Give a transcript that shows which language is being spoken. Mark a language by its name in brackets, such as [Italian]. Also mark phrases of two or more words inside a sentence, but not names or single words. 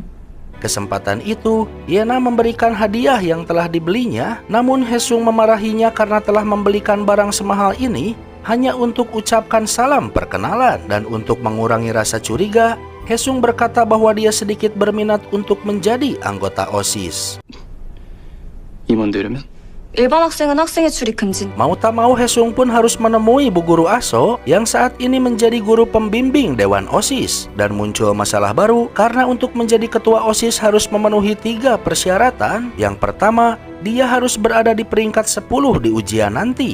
[Indonesian] Kesempatan itu, Yena memberikan hadiah yang telah dibelinya, namun Haesung memarahinya karena telah membelikan barang semahal ini hanya untuk ucapkan salam perkenalan. Dan untuk mengurangi rasa curiga, Haesung berkata bahwa dia sedikit berminat untuk menjadi anggota OSIS. [Korean] 임원 되려면 일반 학생은 학생의 출입 금지. [Indonesian] Mau tak mau, Haesung pun harus menemui Bu Guru Aso yang saat ini menjadi guru pembimbing Dewan OSIS. Dan muncul masalah baru karena untuk menjadi ketua OSIS harus memenuhi 3 persyaratan. Yang pertama, dia harus berada di peringkat 10 di ujian nanti.